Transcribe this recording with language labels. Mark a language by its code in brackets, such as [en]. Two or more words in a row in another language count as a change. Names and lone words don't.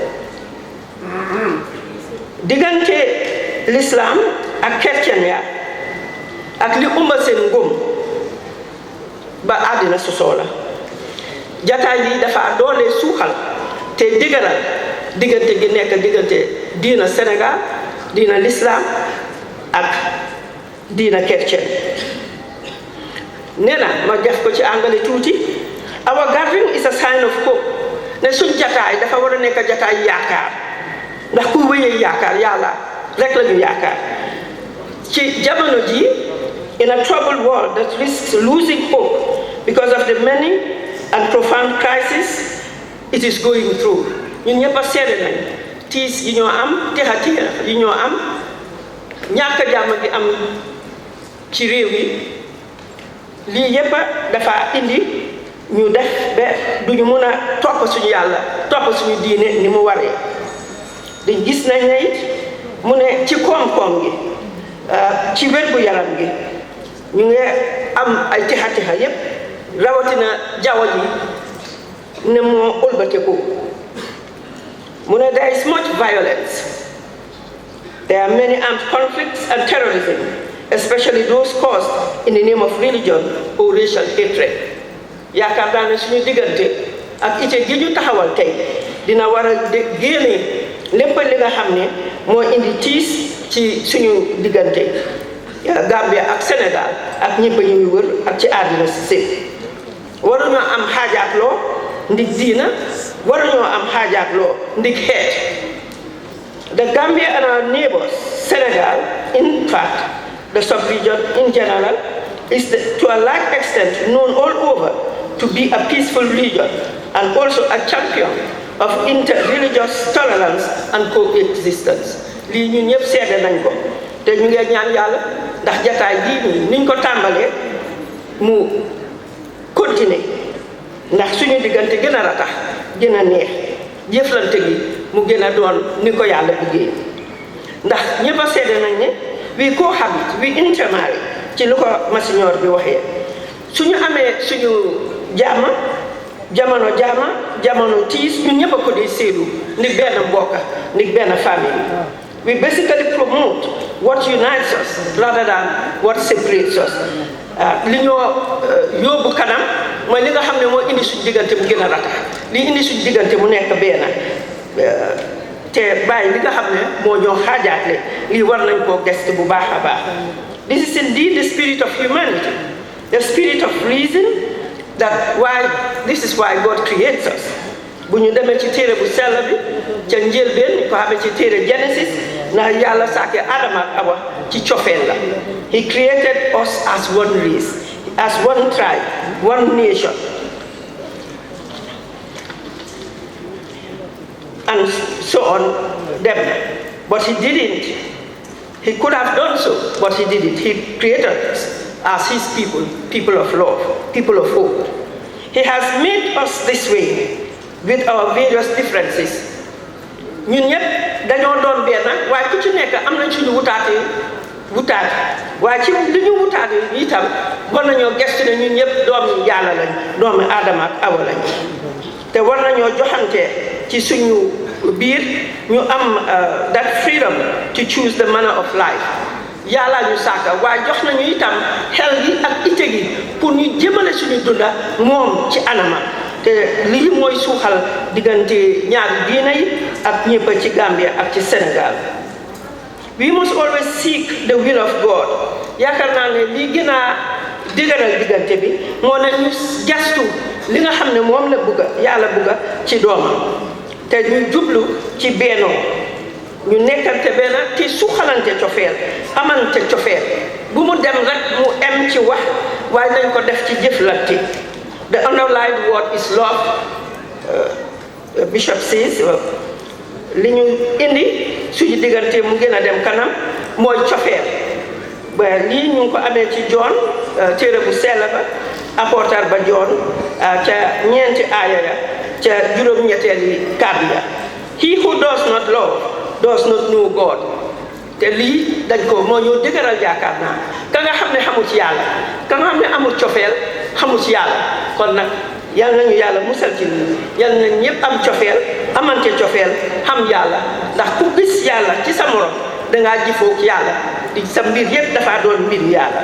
[wo] diggante l'islam ak chrétien ak li umba seen ngëm ba àddina sosoo la jataay yi dafa doole suuxal te diggalal diggante gi nekk diggante diina Sénégal diina l'islam ak diina chrétien nee na ma def ko ci anglais tuuti [en] our gathering is a sign of hope [wo] ne suñ jataay dafa war a nekk jataay yaakaar ndax ku wéyee yaakaar yàlla rek la ñu yaakaar ci jamono ji [en] in a troubled world that risks losing hope because of the many and profound crises it is going through [wo] ñun ñëpp a seede nañ tiis yi ñoo am texa yi ñoo am ñàkk jàmm gi am ci réew yi lii yëpp dafa indi ñu def ba duñu mun a topp suñu yàlla topp suñu diine ni mu waree dañ gis nañ ne it mu ne ci koom-koom gi ci wér-gu-yaram gi ñu ngi am ay texa yëpp rawatina jaww ji ne moo ëlbateku mu ne [en] there is much violence there are many armed conflicts and terrorism especially those caused in the name of religion or racial hatred [wo] yaakaar naa ne suñu diggante ak ite gi ñu taxawal tey dina war a génne lépp li nga xam ne moo indi tiis ci suñu diggante Gambia ak Sénégal ak ñëpp ñuy wër ak ci àddina si sépp waruñoo am xaajaatloo ndig diina waruñoo am xaajaatloo ndig xeet [en] the Gambia and our neighbors Senegal in fact the sub-region in general is to a large extent known all over to be a peaceful region and also a champion of inter-religious tolerance and coexistence [wo] lii ñun ñëpp seede nañ ko te ñu ngi ñaan yàlla ndax jataay bii nii niñ ko tàmbalee mu continuer ndax suñu diggante gën a ratax gën a neex jëflante gi mu gën a doon ni ko yàlla bëggee ndax ñëpp a seede nañ ne [en] we cohabit we intermarry [wo] ci lu ko masiñoor bi waxee suñu amee suñu jamono tiis ñun ñëpp a ko di séedu ni benn mbokk ni benn famille [en] we basically promote what unites us rather than what separates us [wo] li ñoo yóbbu kanam mooy li nga xam ne moo indi suñu diggante mu gën a ratax li indi suñu diggante mu nekk benn te bàyyi li nga xam ne moo ñoo xaajaatle lii war nañ koo gëstu bu baax a baax [en] this is indeed the spirit of humanity the spirit of reason this is why God creates us [wo] bu ñu demee ci téere bu sell bi ca njëlbeen ni ko xamee ci téere Genesis ndax yàlla sàkke Adama ak Awa ci cofeel la [en] he created us as one race as one tribe one nation and so on them but he didn't he could have done so but he didn't he created us as his people of love people of hope he has made us this way with our various differences [wo] ñun ñëpp dañoo doon benn waaye ku ci nekk am nañ suñu wutaate waaye ci li ñu wutaate itam war nañoo gestu ne ñun ñëpp doomi Yàlla lañ doomi Adama ak Awa lañ te war nañoo joxante ci suñu biir ñu am [en] that freedom to choose the manner of life [wo] Yàlla ñu sàkka waaye jox nañu itam xel gi ak ite gi pour ñu jëmale suñu dunda moom ci anama te lii mooy suuxal diggante ñaari diina yi ak ñëpp ci Gambia ak ci Sénégal [en] we must always seek the will of God [wo] yaakaar naa ne lii gën a dëgëral diggante bi moo ne ñu gestu li nga xam ne moom la bugga yàlla bugga ci doomam te ñu jublu ci bennoo ñu nekkante benn te suuxalante cofeel amante cofeel bu mu dem rek mu em ci wax waaye nañ ko def ci jëflante [en] the underlying word is love Bishop says [wo] li ñu indi suñu diggante mu gën a dem kanam mooy cofeel ba lii ñu ngi ko amee ci John téere bu sell ba apôtre ba John ca ñeenti aaya ya ca juróom-ñetteeli kàddu ya [en] he who does not love does not know God [wo] te lii dañ ko moo ñëw dëgëral yaakaar naa ka nga xam ne xamul ci yàlla ka nga xam ne amul cofeel xamul ci yàlla kon nag yal nañu yàlla musal ci lii yal nañ ñëpp am cofeel amante cofeel xam yàlla ndax ku gis yàlla ci sa morom dangaa jëfoog yàlla di sa mbir yëpp dafa doon mbir yàlla.